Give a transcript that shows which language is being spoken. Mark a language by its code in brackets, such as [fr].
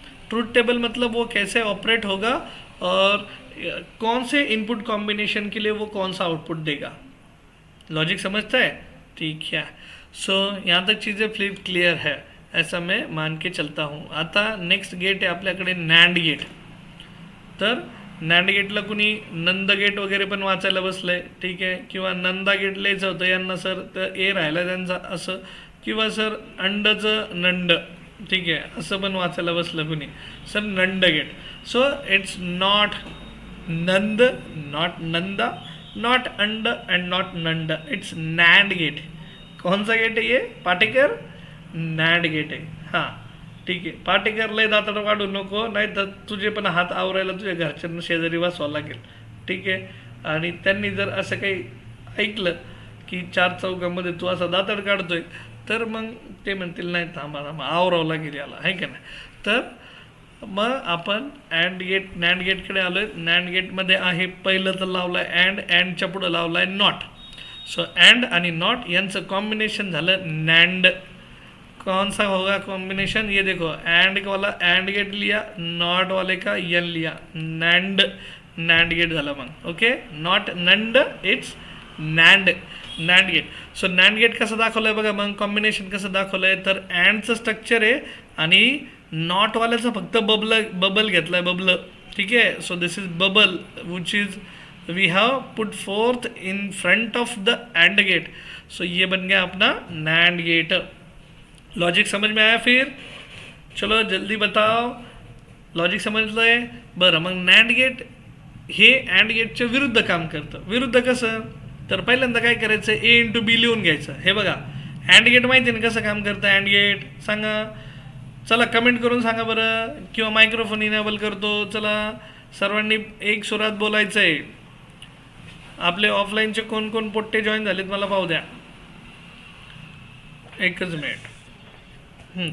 [hi] Truth table मतलब वो कैसे ऑपरेट होगा और कौन से इनपुट कॉम्बिनेशन के लिए वो कौन सा आउटपुट देगा. लॉजिक समझता है, ठीक है. सो यहाँ तक चीज़ें फ्लिप क्लियर है, ऐसा मैं मान के चलता हूँ. [mr] आता नेक्स्ट गेट आहे आपल्याकडे नॅन्ड गेट. तर नॅन्ड गेटला कुणी नंद गेट वगैरे पण वाचायला बसलंय, ठीक आहे, किंवा नंदा गेट लिहायचं होतं यांना सर, तर ए राहिला त्यांचा असं, किंवा सर अंडचं नंड, ठीक आहे, असं पण वाचायला बसलं कुणी, sir नंड gate. [en] So it's not nand, not nanda, not AND AND not NAND, it's NAND gate. [mr] कौन सा गेट आहे ये, पाटेकर, नॅन्ड गेट आहे. हां, ठीक आहे. पाटेकर लय दातार काढू नको, नाही तर तुझे पण हात आवरायला तुझ्या घरच्यांना शेजारी वाचवावं लागेल, ठीक आहे. आणि त्यांनी जर असं काही ऐकलं की 4 चौकामध्ये तू असा दातार काढतोय, तर मग ते म्हणतील नाही थांबा आवरावं लागेल याला, आहे का नाही. तर मग आपण अँड गेट, नॅन्ड गेटकडे आलो आहे. नॅन्ड गेटमध्ये आहे पहिलं तर लावलं आहे अँड, अँडच्या पुढं लावलं आहे नॉट. सो अँड आणि नॉट यांचं कॉम्बिनेशन झालं नॅन्ड. [hi] कौन सा होगा कॉम्बिनेशन, ये देखो, एंड वाला एंड गेट लिया, नॉट वाले का एन लिया, नैंड, [mr] नैंड गेट झाला मग. [en] Okay, not NAND, it's NAND, NAND gate. [mr] So NAND gate कसं दाखवलं आहे बघा, मग कॉम्बिनेशन कसं दाखवलं आहे, तर अँडचं स्ट्रक्चर आहे आणि नॉटवाल्याचं फक्त बबल घेतलं आहे, बबल, ठीक आहे. [en] So this is bubble which is we have put forth in front of the AND gate. [hi] सो ये बन गया अपना नैंड गेट. लॉजिक समझ में आया फिर, चलो जल्दी बताओ, [mr] लॉजिक समजलंय. बरं, मग नॅन्ड गेट हे अँड गेटच्या विरुद्ध काम करतं. विरुद्ध कसं, तर पहिल्यांदा काय करायचं, ए इंटू बी लिहून घ्यायचं. हे बघा अँड गेट माहिती आहे ना कसं काम करतं अँड गेट, सांगा, चला कमेंट करून सांगा बरं, किंवा मायक्रोफोन इनेबल करतो. चला सर्वांनी एक सुरात बोलायचं आहे. आपले ऑफलाईनचे कोण कोण पोट्टे जॉईन झालेत मला पाहू द्या, एकच मिनिट.